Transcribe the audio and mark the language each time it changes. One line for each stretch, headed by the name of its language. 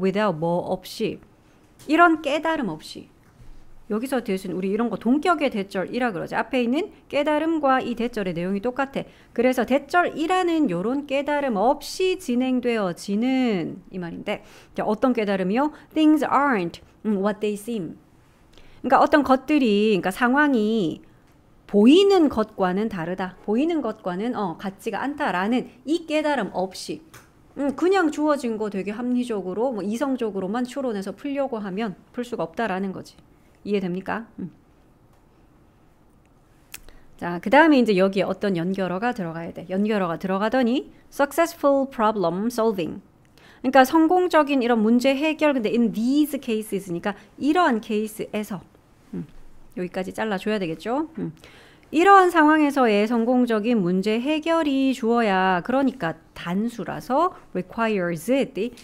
English: without
Korean: 뭐 없이. 이런 깨달음 없이. 여기서 대신 우리 이런 거 동격의 대절이라 그러죠. 앞에 있는 깨달음과 이 대절의 내용이 똑같아. 그래서 대절이라는 요런 깨달음 없이 진행되어지는 이 말인데 자, 어떤 깨달음이요?
English: Things aren't what they seem.
Korean: 그러니까 어떤 것들이 그러니까 상황이 보이는 것과는 다르다. 보이는 것과는 같지가 않다라는 이 깨달음 없이 그냥 주어진 거 되게 합리적으로 뭐 이성적으로만 추론해서 풀려고 하면 풀 수가 없다라는 거지. 이해됩니까? 자, 그 다음에 이제 여기에 어떤 연결어가 들어가야 돼. 연결어가 들어가더니
English: successful problem solving.
Korean: 그러니까 성공적인 이런 문제 해결. 근데
English: in these cases
Korean: 니까 이러한 케이스에서 여기까지 잘라줘야 되겠죠? 이러한 상황에서의 성공적인 문제 해결이 주어야 그러니까 단수라서
English: requires it.